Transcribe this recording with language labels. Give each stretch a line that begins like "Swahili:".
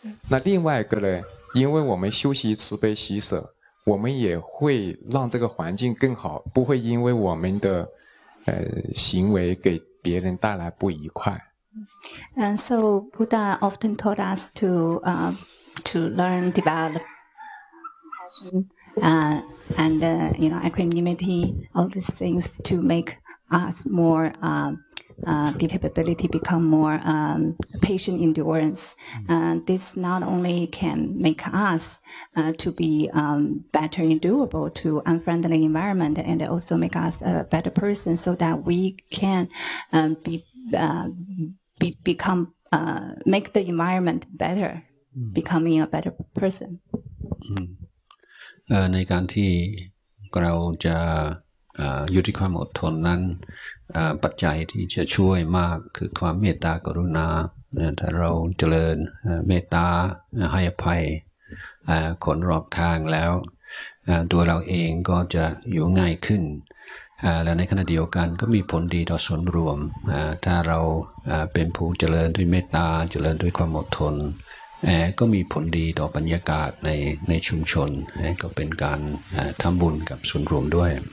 Chinese: 那另外一个呢，因为我们修习慈悲喜舍，我们也会让这个环境更好，不会因为我们的行为给别人带来不愉快。
English: And so Buddha often taught us to learn develop compassion and equanimity, all these things to make us more the capability become more patient endurance. And this not only can make us to be better endurable to unfriendly environment, and also make us a better person so that we can make the environment better, becoming a better person.
Thai: ในการที่เราจะยุติความอดทนนั้นปัจจัยที่จะช่วยมากคือความเมตตากรุณาถ้าเราเจริญเมตตาให้อภัย คนรอบข้างแล้วตัวเราเองก็จะอยู่ง่ายขึ้นและในขณะเดียวกันก็มีผลดีต่อส่วนรวมถ้าเราเป็นผู้เจริญด้วยเมตตาเจริญด้วยความอดทนก็มีผลดีต่อบรรยากาศในชุมชนก็เป็นการทำบุญกับส่วนรวมด้วย